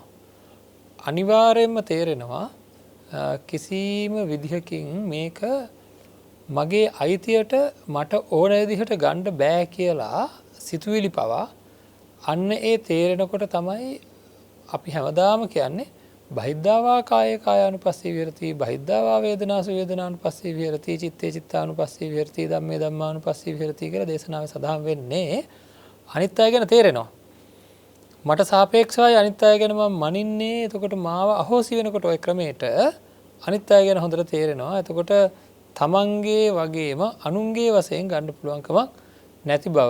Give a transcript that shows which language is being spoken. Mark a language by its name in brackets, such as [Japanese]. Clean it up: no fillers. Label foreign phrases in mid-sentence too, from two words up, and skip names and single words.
[Sinhala] අනිවාර්යෙන්ම තේරෙනවා කිසිම විදිහකින් මේක මගේ අයිතියට මට ඕන විදිහට ගන්න බෑ කියලා සිතුවිලි පවා අන්න ඒ තේරෙනකොට තමයි අපි හැමදාම කියන්නේ [Pali] බහිද්ධාවා කාය කායානුපස්සී විහෙරති බහිද්ධාවා වේදනාසු වේදනානුපස්සී විහෙරති චිත්තේ චිත්තානුපස්සී විහෙරති ධම්මේ ධම්මානුපස්සී විහෙරති [Sinhala] කියලා දේශනාවේ සඳහන් වෙන්නේ. අනිත් අය ගැන තේරෙනවා. මට සාපේක්ෂවයි අනිත් අය ගැන මම මනින්නේ. එතකොට මාව අහෝසි වෙනකොට ওই ක්‍රමයට අනිත් අය ගැන හොඳට තේරෙනවා. එතකොට තමන්ගේ වගේම අනුන්ගේ වශයෙන් ගන්න පුළුවන්කමක් නැති බව.